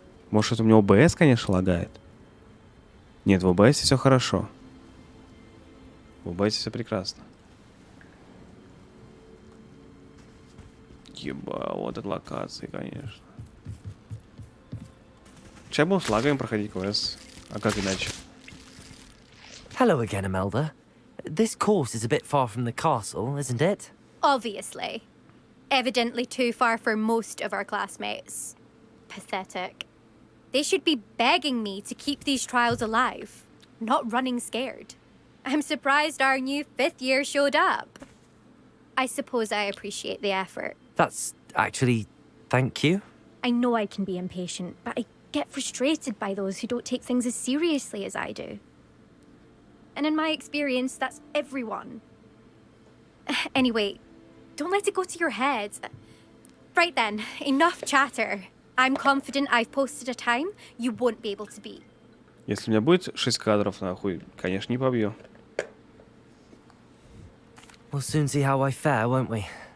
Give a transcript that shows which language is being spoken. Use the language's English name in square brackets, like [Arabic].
[Russian] Может, это у меня ОБС, конечно, лагает? Нет, в ОБС все хорошо. В ОБС все прекрасно. Еба, вот это локации, конечно. Сейчас будем с лагами проходить квест. А как иначе? [English] Hello again, Imelda. This course is a bit far from the castle, isn't it? Obviously. Evidently too far for most of our classmates. Pathetic. They should be begging me to keep these trials alive, not running scared. I'm surprised our new 5th year showed up. I suppose I appreciate the effort. That's actually... thank you. I know I can be impatient, but I get frustrated by those who don't take things as seriously as I do. And in my experience, that's everyone. Anyway, don't let it go to your head. Right then, enough chatter. I'm confident I've posted a time you won't be able to beat. [Russian] Если у меня будет 6 кадров, нахуй, конечно, не побью. [English] We'll soon see how I fare, won't we?